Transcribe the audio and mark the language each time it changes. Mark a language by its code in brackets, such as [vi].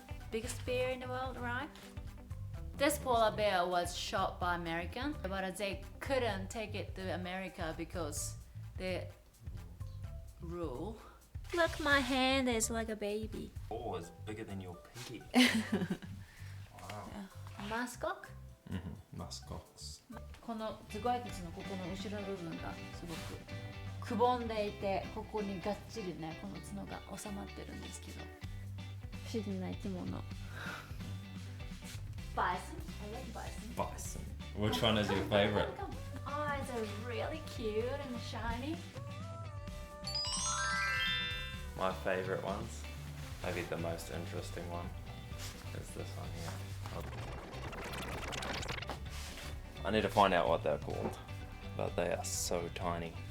[en] Biggest bear in the world, right? This polar bear was shot by American, but they couldn't take it to America because the rule. Look, my hand is like a baby. Oh, it's bigger than your pinky. Wow. Muskox? Muskox. [ja] この頭蓋骨のここの後ろの部分がすごくくぼんでいて、ここにがっちりね、この角が収まってるんですけど、不思議な生き物。 [en] Bison? I like bison. Bison. Which one is your favorite? Eyes are really cute and shiny. My favorite ones, maybe the most interesting one, There's this one here. I need to find out what they're called, but they are so tiny.